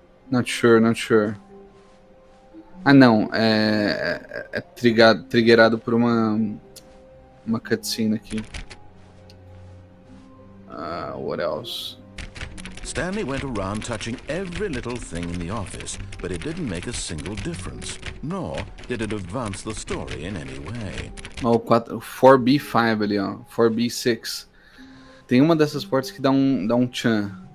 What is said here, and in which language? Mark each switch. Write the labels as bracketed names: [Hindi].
[English] Not sure. [Portuguese] Ah, não. É triggerado por uma cutscene aqui. [English] What else? Stanley went around touching every little thing in the office, but it didn't make a single difference, nor did it advance the story in any way. [Portuguese] Ó, o 4B5 ali, ó. 4B6. Tem uma dessas portas que dá um chan.